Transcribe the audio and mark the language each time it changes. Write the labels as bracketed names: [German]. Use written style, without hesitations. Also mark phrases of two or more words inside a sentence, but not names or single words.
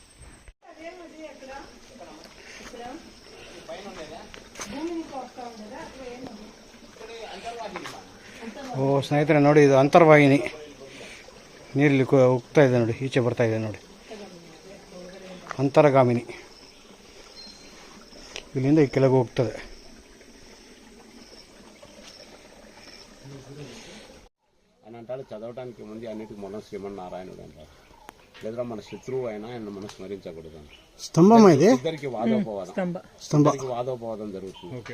[Kannada] ಓ ಸ್ನೇಹಿತರೆ ನೋಡಿ, ಇದು ಅಂತರ್ವಾಹಿನಿ. ನೀರಲ್ಲಿ ಹೋಗ್ತಾ ಇದೆ ನೋಡಿ, ಈಚೆ ಬರ್ತಾ ಇದೆ ನೋಡಿ, ಅಂತರಗಾಮಿನಿ. ಇಲ್ಲಿಂದ ಈ ಕೆಳಗೆ ಹೋಗ್ತದೆ. [Telugu] అని అంటాడు, చదవడానికి ముందు అన్నిటికి మనం శ్రీమన్నారాయణుడు అంటారు. లేదా మన శత్రువు అయినా ఆయన మనం స్మరించకూడదు అంట. స్తంభం ఇది. ఇద్దరికి వాదోపవాదం జరుగుతుంది.